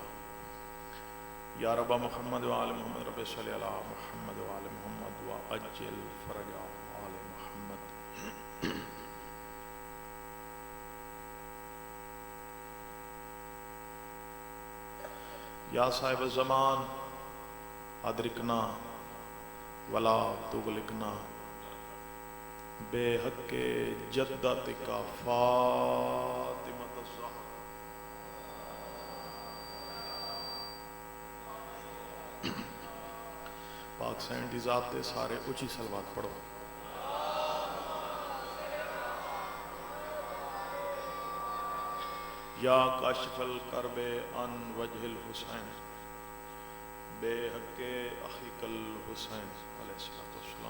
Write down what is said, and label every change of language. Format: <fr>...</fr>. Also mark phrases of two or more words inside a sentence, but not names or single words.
<ar>یا رب محمد وآل محمد رب صلی علی محمد وآل محمد وعجل فرج آل محمد. یا صاحب الزمان ادرکنا ولا تغلقنا بے حق جدتک فاطمۃ الزہرا.</ar> <pa>پاک سین دی ذات تے سارے اچھی صلوات پڑھو.</pa> <ar>یا کاشف الکرب عن وجہ الحسین بے حق اخیک الحسین علیہ السلام.</ar>